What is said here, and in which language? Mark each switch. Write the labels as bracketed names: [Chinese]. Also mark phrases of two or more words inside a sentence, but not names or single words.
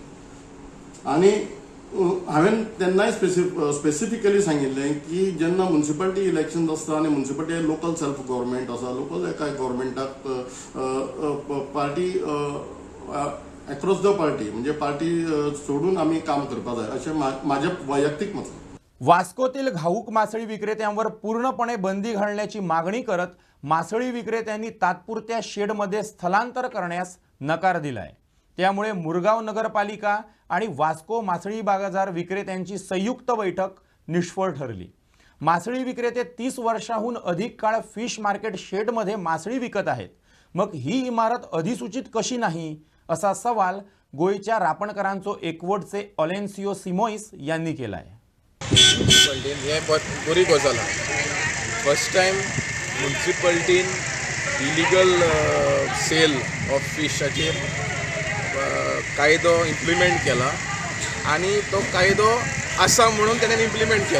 [Konkani] आनी हांवें तेन्नाय स्पेसिफिकली सांगिल्लें की जेन्ना [English] municipality election [Konkani] आसता आनी म्युन्सिपालिटी [English] local self government [Konkani] आसा, लोकल एका गव्हर्मेंटाक पार्टी [English] across the party [Konkani] म्हणजे पार्टी सोडून आम्ही काम करपा जाय अशें माझे वैयक्तिक मत. [Marathi] वास्कोतील घाऊक मासळी विक्रेत्यांवर पूर्णपणे बंदी घालण्याची मागणी करत मासळी विक्रेत्यांनी तात्पुरत्या शेडमध्ये स्थलांतर करण्यास नकार दिलाय. त्यामुळे मुरगाव नगरपालिका आणि वास्को मासळी बाजार विक्रेत्यांची संयुक्त बैठक निष्फळ ठरली. मासळी विक्रेते 30 वर्षाहून अधिक काळ फिश मार्केट शेडमध्ये मासळी विकत आहेत. मग ही इमारत अधिसूचित कशी नाही असा सवाल गोयच्या रापणकरांचो एकवटचे ऑलेन्सियो सिमोइस यांनी केलाय. [Konkani] म्युन्सिपाल्टीन हे बरी गजाल. [English] first time [Konkani] म्युन्सिपाल्टीन [English] illegal sale of [Konkani] फिशाचेर कायदो इम्प्लिमेंट केला आणि तो कायदो आसा म्हणून ताणें इम्प्लिमेंट केलो.